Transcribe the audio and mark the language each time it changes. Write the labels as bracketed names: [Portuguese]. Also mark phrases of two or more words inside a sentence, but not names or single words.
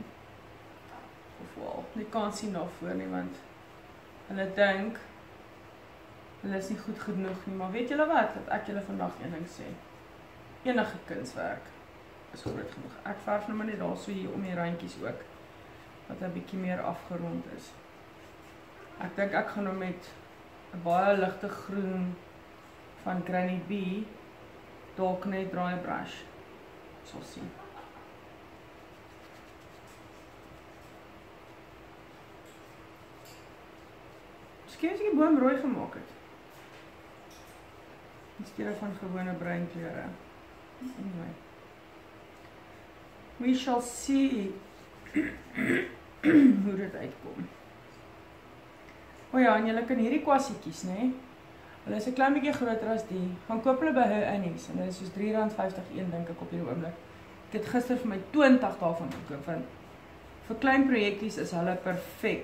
[Afrikaans] Of wel, nie kan sien daarvoor nie, want hulle dink, hulle is nie goed genoeg nie, maar weet julle wat, dat ek julle vandag een ding sê, enige kunswerk is groot genoeg. Ek verf nou maar net daar so hier om die randjies ook, wat 'n bietjie meer afgerond is. Ek dink ek gaan nou met 'n baie ligte groen van Granny B, dalk net [English] dry brush, [Afrikaans] sal sien. Miskien as ek die boom rooi gemaak het. In steede van gewone bruin kleure. [English] Anyway. We shall see [Afrikaans] hoe dit uitkom. O ja, en julle kan hierdie kwassietjies, né? Hulle is 'n klein bietjie groter as die. Gaan koop hulle by Annie's en hulle is soos R3.50 een dink ek op hierdie oomblik. Ek het gister vir my 20 daarvan gekoop, want vir klein projekkies is hulle perfek.